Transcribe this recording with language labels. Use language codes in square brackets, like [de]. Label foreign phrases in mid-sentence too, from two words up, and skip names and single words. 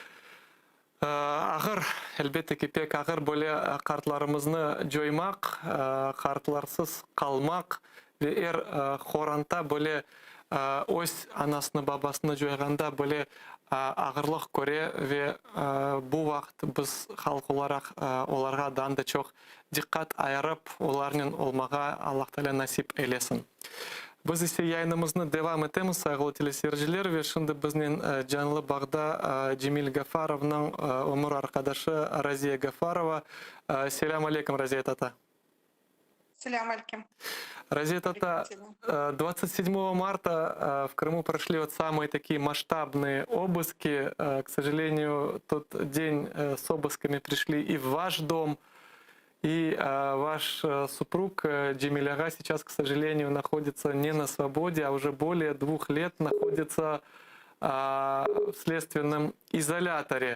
[crh] Ağır, elbette ki pek ağır böyle kartlarımızı joymak, kartlarsız kalmak ve хорanta böyle öz anasını babasını joyganda böyle ağırlık göre ve bu vakit biz halk olarak onlarga da çok dikkat ayırıp onların olmağa Allah Teala nasip eylesin. Biz ise yayınımızı devam etemiz saygılı teleseyirciler ve şimdi bizden canlı bağda Cemil Gafarov'nun ömür arkadaşı Raziye Gafarova. Selam aleyküm Raziye Tata. [ru] Салям алейкум. Разия Тата, 27 марта в Крыму прошли вот самые такие масштабные обыски. К сожалению, тот день с обысками пришли и в ваш дом. И ваш супруг Джемиль ага сейчас, к сожалению, находится не на свободе, а уже более 2 лет находится в следственном изоляторе.